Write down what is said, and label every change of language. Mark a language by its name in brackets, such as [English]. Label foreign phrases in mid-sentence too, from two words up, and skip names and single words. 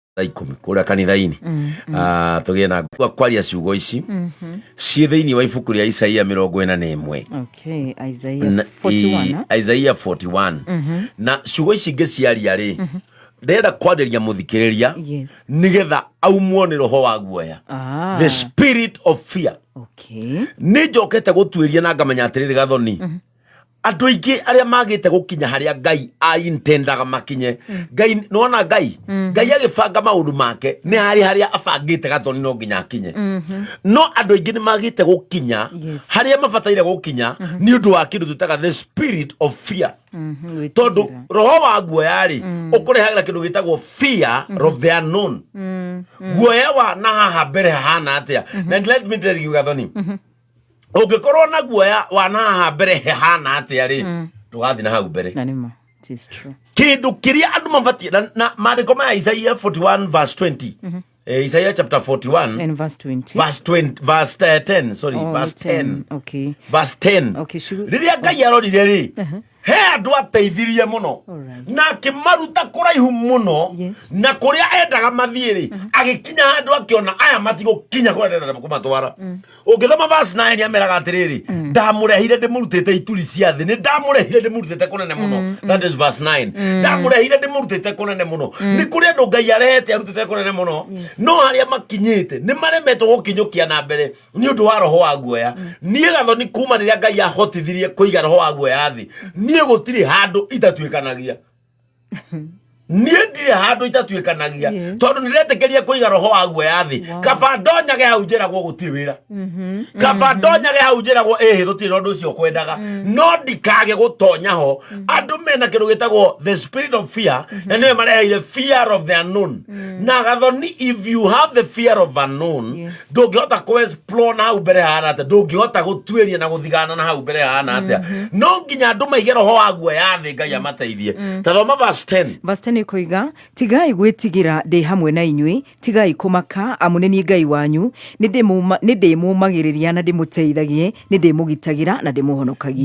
[Kikuyu] 10 kuria kanitha-ini tugie na kwaria ciugo ici cie thiini wa ibuku ria Isaia 41. [English] Okay, Isaiah 41. [Kikuyu] Isaiah 41. Na ciugo ici ngiciaria ri ndenda kwanderia muthikiriria nigetha aumwo ni roho wa guoya, [English] the spirit of fear. Okay, [Kikuyu] ni njokete gutwiria na ngamenya atiriri Gathoni, andu aingi aria magite gukinya haria Ngai intendaga makinye. Ngai nona Ngai agibanga maundu make ni haria abangite Gathoni no nginya akinye. No andu aingi ni magite gukinya haria mabataire gukinya ni undu wa kindu tutaga [English] the spirit of fear. [Kikuyu] Tondu roho wa guoya ri ukurehagira kindu gitagwo [English] fear of the unknown. [Kikuyu] Guoya wa na haha mbere hana atia. Na [English] let me tell you [Kikuyu] Gathoni, ungikorwo na guoya wana haha mbere hehana atia ri tugathi na hau mbere. Nanima, [English] it is true. [Kikuyu] Kindu kiria andu mabatie na maandiko ma Isaiah 41 verse 20. [English] Isaiah chapter 41 and verse 20. Verse 10, sorry, verse 10. Okay. Verse 10. Okay, sure. [Kikuyu] Riria Ngai arorire ri he andu ateithirie muno na kimaruta kuraihu muno na kuria endaga mathie ri agikinya handu akiona aya matigo kinya kwenda kumatwara. Ungithoma verse 9 ameraga atiriri ndamurehire ndimurutite ituri cia thi, ni ndamurehire ndimurutite kunene muno. [English] That is verse 9. [Kikuyu] Ndamurehire ndimurutite kunene muno. Ni kuri andu Ngai arehete arutite kunene muno, no haria makinyite ni maremetwo gukinyukia na mbere ni undu wa roho wa guoya. Nie Gathoni kuma riria Ngai ahotithirie kuiga roho wa guoya thi, nie gutiri handu itatuikanagia. Nie ndire handu itatuikanagia tondu niretekeria kuiga roho wa guoya thi. Kaba ndonyage hau njiragwo gutiri wira, kaba ndonyage hau njiragwo tutiri undu ucio kwendaga, no ndikage gutonya ho. Andu mena kindu gitagwo [English] the spirit of fear [Kikuyu] na niwe mareheire [English] fear of the unknown. [Kikuyu] Na Gathoni, [English] if you have the fear of unknown, [Kikuyu] ndungihota ku-explore na hau mbere hana atia, ndungihota gutwiria na guthigana na hau mbere hana atia. No nginya andu maige roho wa guoya thi, Ngai amateithie. Tathoma verse 10. Verse 10 koiga, tigai gwitigira ndi hamwe na inyui, tigai kumaka, amune ni Ngai wanyu, ndimumagiriria na ndimuteithagie, ndimugitagira na ndimuhonokagia.